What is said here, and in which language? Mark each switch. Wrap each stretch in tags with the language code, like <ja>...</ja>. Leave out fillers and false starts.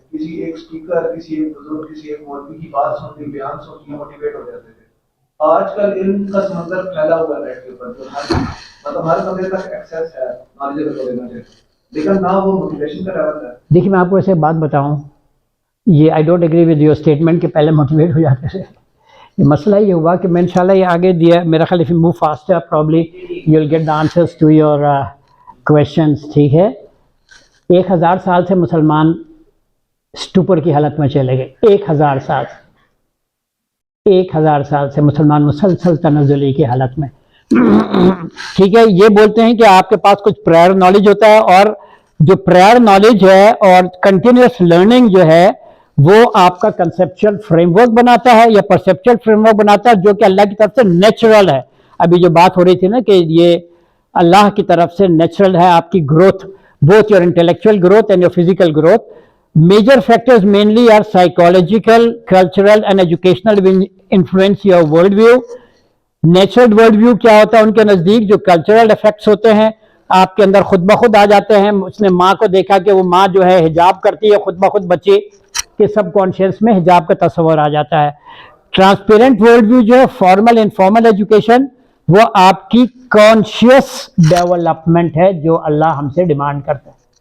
<ur>کسی ایک اسپیکر، کسی ایک بزرگ، کسی ایک مولوی کی بات سن کے، بیان سن کے موٹیویٹ ہو جاتے تھے. آج کل علم کا سمندر پھیلا ہوا ہے نیٹ کے اوپر، مطلب ہر بندے تک ایکسیس ہے نالج اویلیبل ہے، لیکن نہ وہ موٹیویشن کا لیول ہے. دیکھیے میں آپ کو ایسے بات بتاؤں، یہ</ur> <en>I don't agree with your statement</en> <ur>کہ پہلے موٹیویٹ ہو جاتے تھے. مسئلہ یہ ہوا کہ میں انشاءاللہ یہ آگے دیا، میرا خیال</ur> <en>if you move faster probably you'll get the answers to your questions.</en> <ur>ٹھیک ہے، 1000 سال سے مسلمان اسٹوپر کی حالت میں چلے گئے. 1000 سال 1000 سال سے مسلمان مسلسل تنزلی کی حالت میں. ٹھیک ہے، یہ بولتے ہیں کہ آپ کے پاس کچھ پرائر نالج ہوتا ہے، اور جو پرائر نالج ہے اور کنٹینیوس لرننگ جو ہے وہ آپ کا کنسیپچل فریم ورک بناتا ہے یا پرسیپچل فریم ورک بناتا ہے، جو کہ اللہ کی طرف سے نیچرل ہے. ابھی جو بات ہو رہی تھی نا کہ یہ اللہ کی طرف سے نیچرل ہے آپ کی growth,</ur> <en>both your intellectual growth and your physical growth. Major factors mainly are psychological, cultural and educational will influence your world view.</en> <ur>Natural world view کیا ہوتا ہے ان کے نزدیک؟ جو کلچرل افیکٹس ہوتے ہیں آپ کے اندر خود بخود آ جاتے ہیں. اس نے ماں کو دیکھا کہ وہ ماں جو ہے حجاب کرتی ہے، خود بخود بچے کے سب کانشیس میں حجاب کا تصور آ جاتا ہے. ट्रांसपेरेंट वर्ल्ड व्यू जो है, फॉर्मल इनफॉर्मल एजुकेशन, वो आपकी कॉन्शियस डेवलपमेंट है जो अल्लाह हमसे डिमांड करता है।</ur>